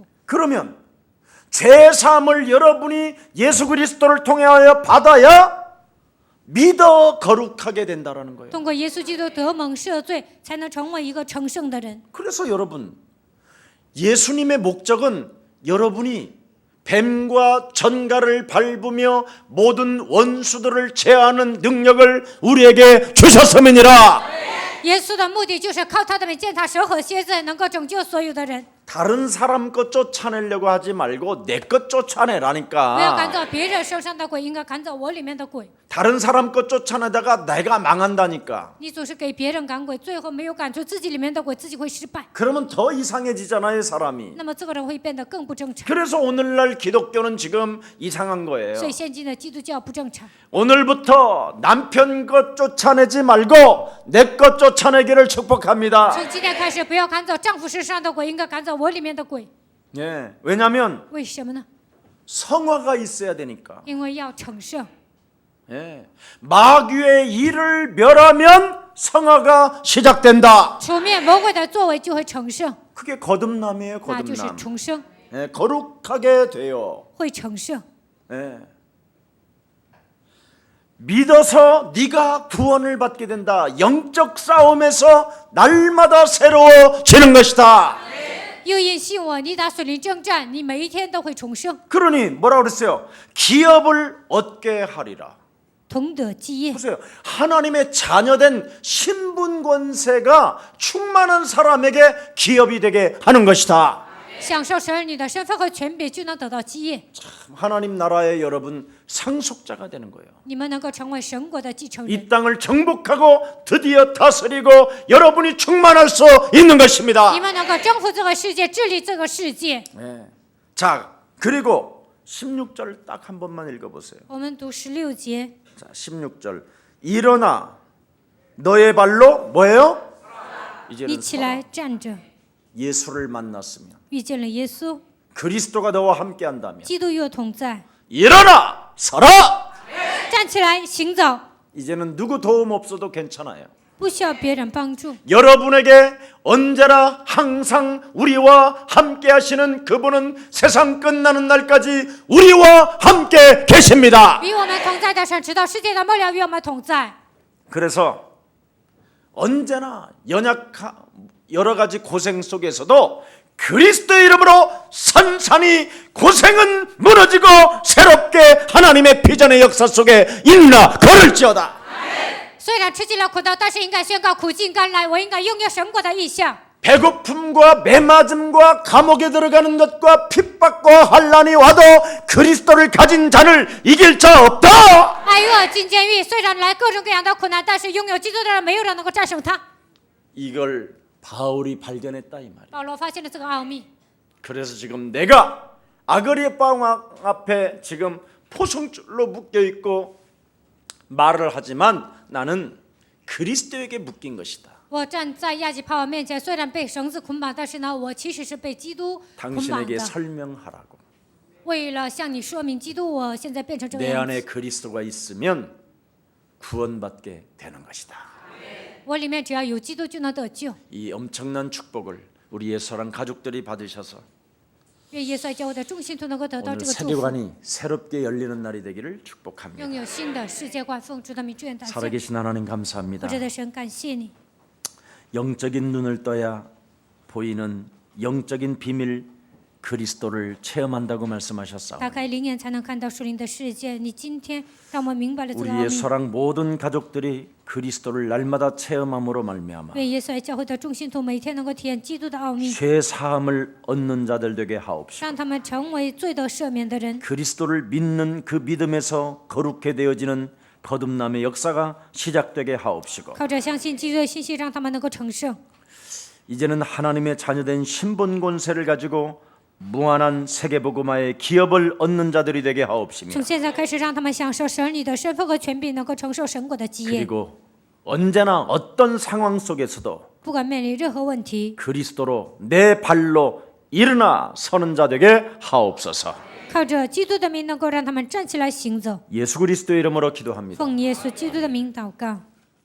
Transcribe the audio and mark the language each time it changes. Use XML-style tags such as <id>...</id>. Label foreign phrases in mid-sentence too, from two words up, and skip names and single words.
<ko>그러면 죄 사함을 여러분이 예수 그리스도를 통하여 받아야 믿어 거룩하게 된다라는 거예요.</ko> <zh>通过耶稣基督得蒙赦罪，才能成为一个成圣的人。</zh> <ko>그래서 여러분 예수님의 목적은 여러분이 뱀과 전갈을 밟으며 모든 원수들을 제하는 능력을 우리에게 주셨음이니라.</ko> <zh>耶稣的目的就是靠他的名践踏蛇和蝎子，能够拯救所有的人。</zh> <ko>다른 사람 것 쫓아내려고 하지 말고 내 것</ko> <zh>不要赶</zh> <ko>쫓아내라니까.</ko> <zh>走别人身上的鬼，应该赶走我里面的鬼。</zh> <ko>다른 사람 것 쫓아내다가 내가 망한다니까.</ko> <zh>你总是给别人赶鬼，最后没有赶出自己里面的鬼，自己会失败。</zh> <ko>그러면 더 이상해지잖아요, 사람이.</ko> <zh>那么这个人会变得更不正常。</zh> <ko>그래서 오늘날 기독교는 지금 이상한 거예요.</ko> <zh>所以现今的基督教不正常。</zh> <ko>오늘부터 남편 것 쫓아내지 말고 내 것 쫓아내기를 축복합니다.</ko> <zh>从今天开始，不要赶走丈夫身上的鬼，应该赶走我里面的鬼。</zh> <ko>예, 왜냐하면</ko> <zh>为什么呢？</zh> <ko>성화가 있어야 되니까.</ko> <zh>因为要成圣。</zh> <ko>예, 마귀의 일을 멸하면 성화가 시작된다.</ko> <zh>除灭魔鬼的作为，就会成圣，</zh> <ko>그게 거듭남이에요,</ko> <zh>那就是</zh> <ko>거듭남.</ko> <zh>重生，</zh> <ko>예, 거룩하게 돼요.</ko> <zh>会成聖。</zh> <ko>예. 믿어서 네가 구원을 받게 된다. 영적 싸움에서 날마다 새로워지는 것이다.</ko> <zh>又因信我，你打属灵征战，你每一天都会重生，</zh> <ko>그러니 뭐라 그랬어요? 기업을 얻게 하리라.</ko> <zh>同得基业。</zh> <ko>보세요. 하나님의 자녀된 신분 권세가 충만한 사람에게 기업이 되게 하는 것이다.</ko> <zh>享受神儿女的身份和权柄，就能得到基业。</zh> <ko>하나님 나라의 여러분 상속자가 되는 거예요.</ko> <zh>你们能够成为神国的继承人，</zh> <ko>이 땅을 정복하고 드디어 다스리고 여러분이 충만할 수 있는 것입니다.</ko> <zh>你们能够征服这个世界，治理这个世界。</zh> <ko>네. 자, 그리고 16절 딱 한 번만 읽어보세요.</ko> <zh>我们读16节，</zh> <ko>자, 16절. 일어나 너의 발로 뭐예요?</ko> <zh>你</zh> <ko>이제는</ko> <zh>起来站着，</zh> <ko>예수를 만났으면</ko> <zh>遇见了耶稣，</zh> <ko>그리스도가 너와 함께한다면</ko> <zh>基督与我同在，</zh> <ko>일어나 서라.</ko> <zh>站起来行走。</zh> <ko>이제는 누구 도움 없어도 괜찮아요.</ko> <zh>不需要别人帮助。</zh> <ko>여러분에게 언제나 항상 우리와 함께 하시는 그분은 세상 끝나는 날까지 우리와 함께 계십니다.</ko> <zh>与我们同在的神，直到世界的末了与我们同在。</zh> <ko>그래서 언제나 여러 가지 고생 속에서도 그리스도의 이름으로 산산이 고생은 무너지고 새롭게 하나님의 비전의 역사 속에 일어나 걸을지어다.</ko> <zh>虽然吃尽了苦头，但是应该宣告苦尽甘来。我应该拥有神国的意象。</zh> <ko>배고픔과 매맞음과 감옥에 들어가는 것과 핍박과 환난이 와도 그리스도를 가진 자를 이길 자 없다.</ko> <zh>挨饿进监狱，虽然来各种各样的苦难，但是拥有基督的人，没有人能够战胜他。</zh> <ko>이걸 바울이 발견했다 이 말이야.</ko> <zh>保罗发现了这个奥秘，</zh> <ko>그래서 지금 내가 아그리파 앞에 지금 포승줄로 묶여 있고 말을 하지만 나는 그리스도에게 묶인 것이다.</ko> <zh>我站在亚基帕王面前，虽然被绳子捆绑，但是呢，我其实是被基督捆绑</zh> <ko>당신에게</ko> <zh>的。</zh> <ko>설명하라고.</ko> <zh>为了向你说明基督，我现在变成这个</zh> <ko>내</ko> <zh>样</zh> <ko>안에</ko> <zh>子。</zh> <ko>그리스도가 있으면 구원받게 되는 것이다.</ko> <zh>我里面只要有基督，就能得救。</zh> <ko>이 엄청난 축복을 우리의 사랑 가족들이 받으셔서</ko> <zh>愿耶稣爱教会的众信徒能够得到</zh> <ko>오늘</ko> <zh>这个祝福，</zh> <ko>세계관이 새롭게 열리는 날이 되기를</ko> <zh>拥</zh> <ko>축복합니다.</ko> <zh>有新的世界观。奉主的名祝愿大家。</zh> <ko>살아계신 하나님</ko> <zh>我</zh> <ko>감사합니다.</ko> <zh>这的神，感谢你。</zh> <ko>영적인 눈을 떠야 보이는 영적인 비밀 그리스도를 체험한다고 말씀하셨사오니</ko> <zh>打开灵眼，才能看到属灵的世界。你今天让我们明白了这个奥</zh> <ko>우리의</ko> <zh>秘。</zh> <ko>사랑 모든 가족들이 그리스도를 날마다 체험함으로 말미암아</ko> <zh>愿耶稣爱教会的众信徒每天能够体验基督的奥秘，</zh> <ko>죄 사함을 얻는 자들 되게 하옵시고</ko> <zh>让他们成为罪得赦免的人，</zh> <ko>그리스도를 믿는 그 믿음에서 거룩해 되어지는 거듭남의 역사가 시작되게 하옵시고</ko> <zh>靠着相信基督的信息，让他们能够成圣。</zh> <ko>이제는 하나님의 자녀된 신분 권세를 가지고 무한한 세계복음화의 기업을 얻는 자들이 되게 하옵시며</ko> <zh>从现在开始，让他们享受神里的身份和权柄，能够承受神国的基业。</zh> <ko>그리고 언제나 어떤 상황 속에서도</ko> <zh>不管面临任何问题，</zh> <ko>그리스도로 내 발로 일어나 서는 자 되게 하옵소서.</ko> <zh>靠着基督的名，能够让他们站起来行走。</zh> <ko>예수 그리스도의 이름으로 기도합니다.</ko> <zh>奉耶稣基督的名祷告。</zh>